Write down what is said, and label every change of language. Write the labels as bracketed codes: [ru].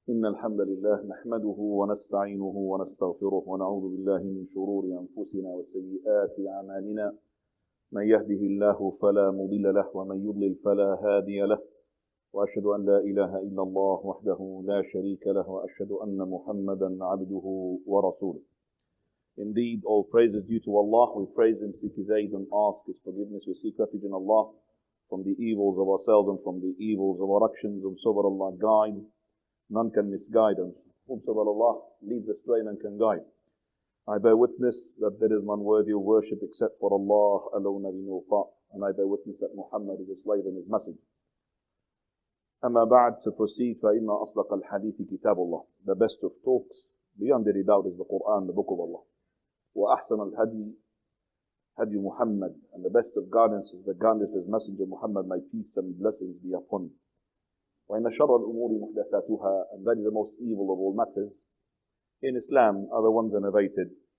[ar] إن الحمد لله نحمده ونستعينه ونستغفره ونعوذ بالله من شرور أنفسنا وسيئات أعمالنا من يهده الله فلا مضل له ومن يضلل فلا هادي له وأشهد أن لا إله إلا الله وحده لا شريك له وأشهد أن محمدا عبده ورسوله. [en] Indeed, all praise is due to Allah. We praise Him, seek His aid and ask His forgiveness. We seek refuge in Allah from the evils of ourselves and from the evils of our actions. Whomsoever Allah guides, none can misguide, and whomsoever Allah leads astray, none can guide. I bear witness that there is none worthy of worship except for Allah alone, have no part. And I bear witness that Muhammad is His slave and His messenger. [ar] أما بعد, [en] to proceed, [ar] فإن أصدق الحديث كتاب الله. [en] The best of talks, beyond any doubt, is the Quran, the Book of Allah. [ar] وأحسن الهدي هدي [en] Muhammad, and the best of guidance is the guidance of His messenger Muhammad. May peace and blessings be upon him. [ar] وإن شر الأمور محدثاتها, [en] and that is the most evil of all matters in Islam are the ones innovated.